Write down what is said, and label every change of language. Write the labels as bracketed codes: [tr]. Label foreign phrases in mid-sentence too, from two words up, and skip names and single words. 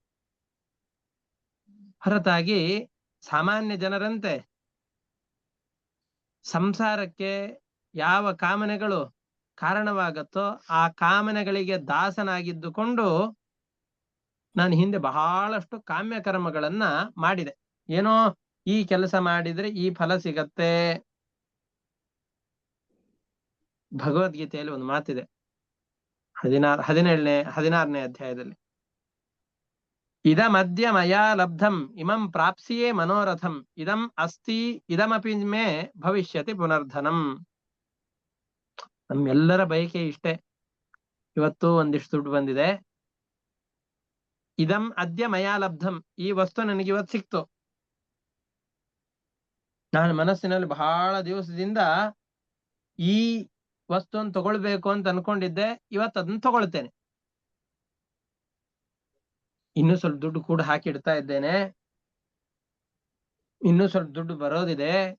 [kn] ಹೊರತಾಗಿ ಸಾಮಾನ್ಯ ಜನರಂತೆ ಸಂಸಾರಕ್ಕೆ ಯಾವ ಕಾಮನೆಗಳು ಕಾರಣವಾಗತ್ತೋ ಆ ಕಾಮನೆಗಳಿಗೆ ದಾಸನಾಗಿದ್ದುಕೊಂಡು ನಾನು ಹಿಂದೆ ಬಹಳಷ್ಟು ಕಾಮ್ಯ ಕರ್ಮಗಳನ್ನ ಮಾಡಿದೆ. ಏನೋ ಈ ಕೆಲಸ ಮಾಡಿದ್ರೆ ಈ ಫಲ ಸಿಗತ್ತೆ. ಭಗವದ್ಗೀತೆಯಲ್ಲಿ ಒಂದು ಮಾತಿದೆ, 16ನೇ ಅಧ್ಯಾಯದಲ್ಲಿ. [sa] ಇದಮದ್ಯ ಮಯಾ ಲಬ್ಧಂ ಇಮಂ ಪ್ರಾಪ್ಸಿಯೇ ಮನೋರಥಂ ಇದಂ ಅಸ್ತಿ ಇದಮಪಿ ಮೇ ಭವಿಷ್ಯತಿ ಪುನರ್ಧನಂ. [kn] ನಮ್ಮೆಲ್ಲರ ಬಯಕೆ ಇಷ್ಟೇ. ಇವತ್ತು ಒಂದಿಷ್ಟು ದುಡ್ಡು ಬಂದಿದೆ, [sa] ಇದಂ ಅದ್ಯ ಮಯಾ ಲಬ್ಧಂ, [kn] ಈ ವಸ್ತು ನನಗೆ ಇವತ್ತು ಸಿಕ್ತು. ನಾನು ಮನಸ್ಸಿನಲ್ಲಿ ಬಹಳ ದಿವಸದಿಂದ ಈ ವಸ್ತುವನ್ನು ತಗೊಳ್ಬೇಕು ಅಂತ ಅನ್ಕೊಂಡಿದ್ದೆ, ಇವತ್ತು ಅದನ್ನ ತಗೊಳ್ತೇನೆ. ಇನ್ನೂ ಸ್ವಲ್ಪ ದುಡ್ಡು ಕೂಡ ಹಾಕಿಡ್ತಾ ಇದ್ದೇನೆ, ಇನ್ನೂ ಸ್ವಲ್ಪ ದುಡ್ಡು ಬರೋದಿದೆ,